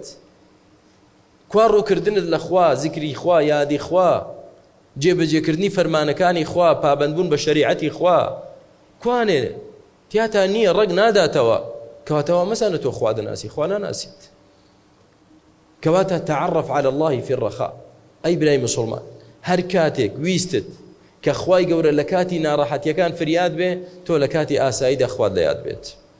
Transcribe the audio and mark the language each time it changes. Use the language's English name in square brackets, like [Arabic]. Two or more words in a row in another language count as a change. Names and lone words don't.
[Central Kurdish] کوا ڕووکردنت لە خوا، زیکری خوا، یادی خوا، جێبەجێکردنی فەرمانەکانی خوا، پابەندبوون بە شەریعەتی خوا کوانێ؟ تیاتا نییە، ڕەگ ناداتەوە. کەواتەوە مەزانە تۆ خوا دەناسی، خوا ناناسیت. [Arabic] کەواتە تعرف على الله في الرخاء. [Central Kurdish] ئەی برای مسلمان هەر کاتێک ویستت کە خوای گەورە لە کاتی ناڕەحەتیەکان فریاد بێ تۆ لە کاتی ئاساییدا خوات لە یاد بێت.